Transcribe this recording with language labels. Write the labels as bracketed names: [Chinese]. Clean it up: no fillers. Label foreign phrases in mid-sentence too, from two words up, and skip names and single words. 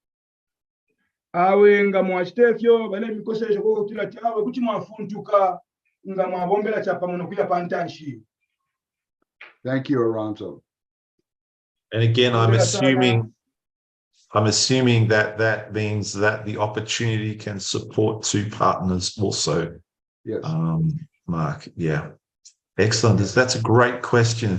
[Bemba] Awe nga mwachitefyo bale mikosesho kwa kutila chawe kuti mwafuntuka nga mwabombela chapa muno kuya pantanshi. [English] Thank you, Aranzo. And again, I'm assuming that means that the opportunity can support two partners also. Yes. Mark, yeah. Excellent. That's a great question.